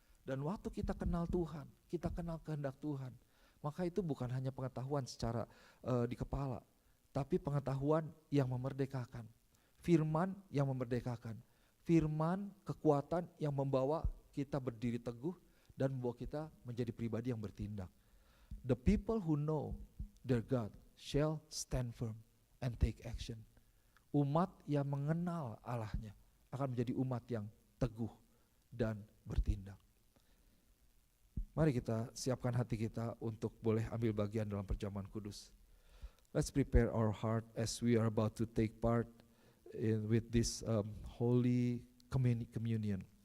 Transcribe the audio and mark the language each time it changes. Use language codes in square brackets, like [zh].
[id] Dan waktu kita kenal Tuhan, kita kenal kehendak Tuhan, maka itu bukan hanya pengetahuan secara di kepala, tapi pengetahuan yang memerdekakan, firman yang memerdekakan, firman kekuatan yang membawa kita berdiri teguh dan membawa kita menjadi pribadi yang bertindak. [en] The people who know their God shall stand firm and take action. [id] Umat yang mengenal Allahnya akan menjadi umat yang teguh dan bertindak. Mari kita siapkan hati kita untuk boleh ambil bagian dalam perjamuan kudus. [en] Let's prepare our heart as we are about to take part with this holy communion.